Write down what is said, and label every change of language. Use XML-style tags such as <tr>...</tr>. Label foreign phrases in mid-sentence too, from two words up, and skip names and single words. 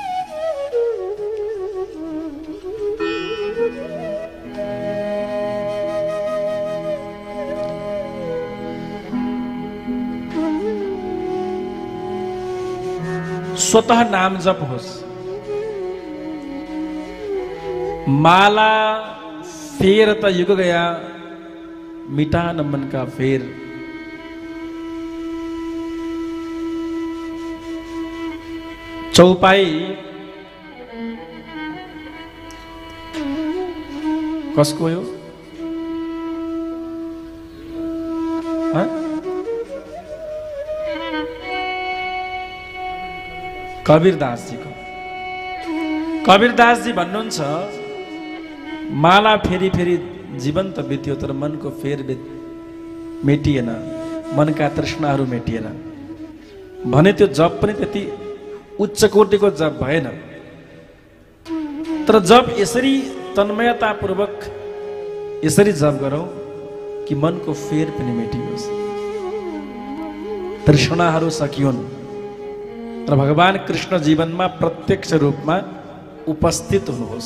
<ne>स्वतः नाम जप होस्।</ne> <hi>माला फेर त युग गया, मिटा न मन का फेर।</hi> <ne>चौपाई कसको हो? कबीरदास जी को। कबीरदास जी भन्नुहुन्छ माला फेरि फेरि जीवन त बित्यो तर मनको फेर मेटिएन, मनका तृष्णाहरू मेटिएन भने त्यो जप पनि त्यति उच्च कोटिको जप भएन। तर जप यसरी तन्मयतापूर्वक यसरी जप गरौँ कि मनको फेर पनि मेटियोस्, तृष्णाहरू सकियोन् र भगवान कृष्ण जीवनमा प्रत्यक्ष रूपमा उपस्थित हुनुहोस्।</ne>